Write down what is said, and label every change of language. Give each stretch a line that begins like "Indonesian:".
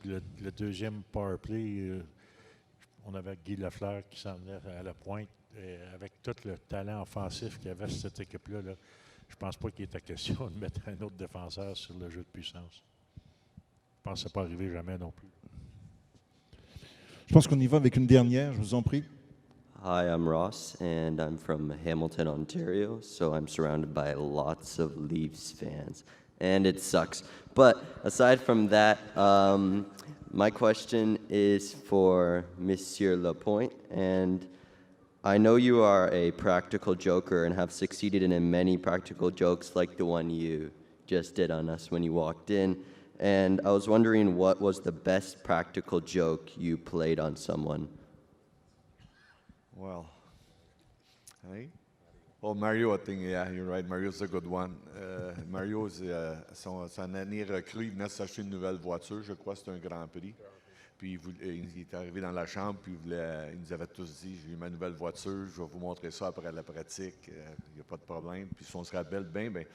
French: Puis le deuxième power play, on avait Guy Lafleur qui s'en venait à la pointe. Et avec tout le talent offensif qu'il y avait sur cette équipe-là, je ne pense pas qu'il était question de mettre un autre défenseur sur le jeu de puissance. Je pense que ça ne pas arrivé jamais non plus. Je pense qu'on y va avec une dernière, je vous en prie.
English: Hi, I'm Ross, and I'm from Hamilton, Ontario, so I'm surrounded by lots of Leafs fans, and it sucks. But aside from that, my question is for Monsieur Lapointe, and I know you are a practical joker and have succeeded in many practical jokes like the one you just did on us when you walked in, and I was wondering what was the best practical joke you played on someone? Well, hey? Oh, Mario, I think, yeah, you're right. Mario's a good one.
French: Mario, son année recrue, il venait de s'acheter une nouvelle voiture. Je crois que c'était un Grand Prix. Puis il est arrivé dans la chambre, puis il nous avait tous dit, j'ai eu ma nouvelle voiture, je vais vous montrer ça après la pratique. Il n'y a pas de problème. Puis si on se rappelle bien,